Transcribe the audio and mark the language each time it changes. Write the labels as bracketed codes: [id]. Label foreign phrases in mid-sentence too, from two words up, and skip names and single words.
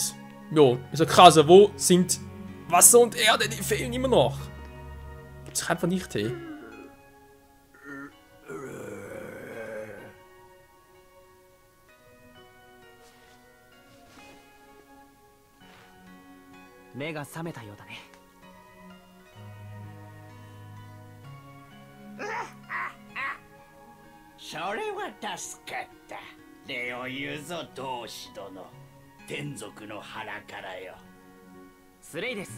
[de] Jo, ist ja krass, wo sind Wasser und Erde? Die fehlen immer noch. Gibt's doch einfach nicht, hey. [ja] Mega 覚めたようだね。それは助かった。礼を言うぞ同志殿。天族の腹からよ。スレイです。